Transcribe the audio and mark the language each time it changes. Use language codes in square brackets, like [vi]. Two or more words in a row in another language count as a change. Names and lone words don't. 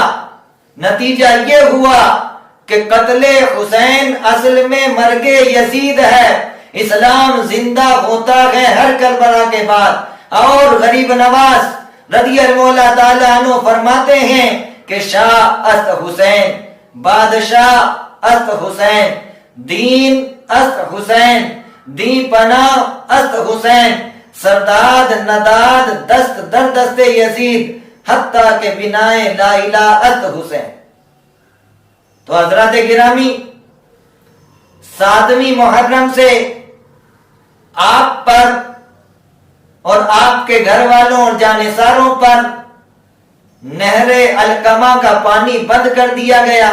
[ur] نتیجہ یہ ہوا کہ قتل حسین اصل میں مرگ یزید ہے، اسلام زندہ ہوتا ہے ہر کربلا کے بعد۔ اور غریب نواز [ar] رضی اللہ تعالیٰ عنہ [ur] فرماتے ہیں کہ [fa] شاہ است حسین، بادشاہ است حسین، دین است حسین، دی پناہ است حسین، سرداد نداد دست در دست یزید، حتیٰ کہ بنائے لا الہ است حسین۔ [ur] تو حضرات گرامی، 7ویں محرم سے آپ پر اور آپ کے گھر والوں اور جانثاروں پر نہر القمہ کا پانی بند کر دیا گیا۔